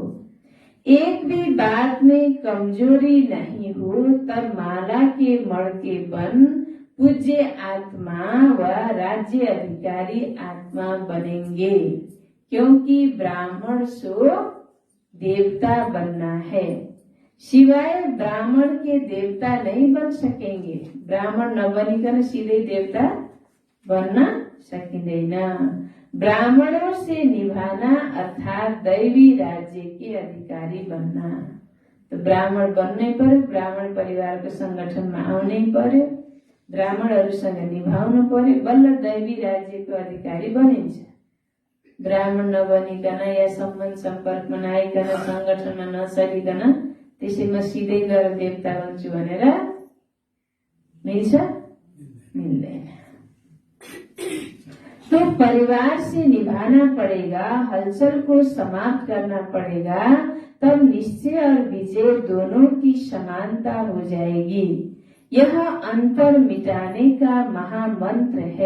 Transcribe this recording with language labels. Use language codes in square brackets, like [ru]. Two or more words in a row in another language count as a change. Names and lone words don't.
[hi] एक भी बात में कमजोरी नहीं हो, तब माला के मड़के बन पूज्य आत्मा व राज्य अधिकारी आत्मा बनेंगे, क्योंकि ब्राह्मण सो देवता बनना है। सिवाय ब्राह्मण के देवता नहीं बन सकेंगे। [ne] ब्राह्मण नबनिकन सीधे देवता बन्न सकिँदैन। [hi] ब्राह्मणों से निभाना अर्थात दैवी राज्य के अधिकारी बनना। [ne] तो ब्राह्मण बन्नै पर्यो, ब्राह्मण परिवारको संगठनमा आउनै पर्यो, ब्राह्मणहरूसँग निभाउनु पर्यो, बल्ल दैवी राज्यको अधिकारी बनिन्छ। ब्राह्मण नबनिकन या सम्बन्ध सम्पर्कमा नआइकन संगठनमा नचलिकन त्यसैमा सिधै गएर देवता बन्छु भनेर मिल्छ? मिल्दैन। [hi] तो परिवार से निभाना पड़ेगा, हलचल को समाप्त करना पड़ेगा, तब निश्चय और विजय दोनों की समानता हो जाएगी। यह अंतर मिटाने का महामंत्र है।